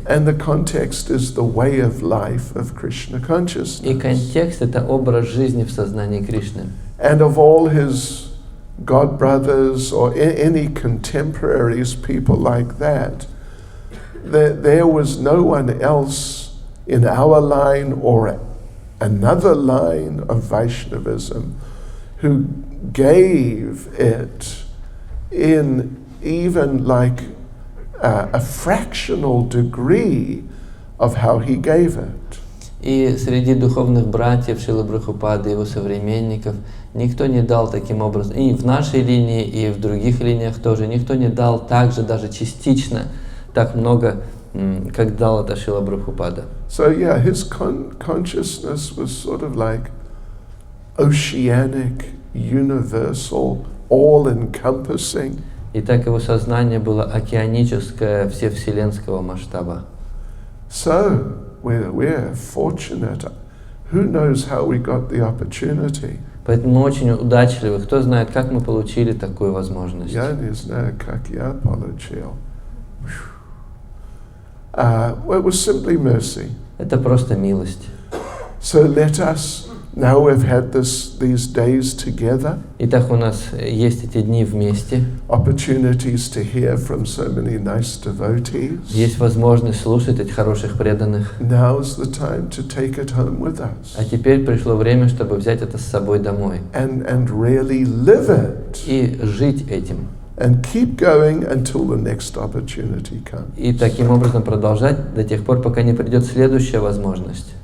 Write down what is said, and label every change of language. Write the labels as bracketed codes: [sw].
[en] And the context is the way of life of Krishna [ru] И [en] consciousness. [ru] контекст — это образ жизни в сознании Кришны. [en] And of all his god brothers or any contemporaries, people like that, there was no one else in our line or another line of Vaishnavism who gave it in even like a fractional degree of how he gave it. [ru] И среди духовных братьев Шрилы Прабхупады, его современников, никто не дал таким образом, и в нашей линии, и в других линиях тоже, никто не дал так же, даже частично, так много, как дал это Шрила Прабхупада. [en] So yeah, his consciousness was sort of like oceanic, universal, all-encompassing. [ru] И так его сознание было океаническое, всевселенского масштаба. [en] So we're fortunate. Who knows how we got the opportunity? [ru] Поэтому мы очень удачливы. Кто знает, как мы получили такую возможность. Я не знаю, как я получил. [en] Well, it was simply mercy. [ru] Это просто милость. [en] So let us, now we've had these days together, [ru] Итак, у нас есть эти дни вместе. [en] opportunities to hear from so many nice devotees. [ru] Есть возможность слушать этих хороших преданных. [en] Now's the time to take it home with us [ru] А теперь пришло время, чтобы взять это с собой домой. [en] and really live it [ru] И жить этим. [en] and keep going until the next opportunity comes. [ru] И таким образом продолжать до тех пор, пока не придет следующая возможность.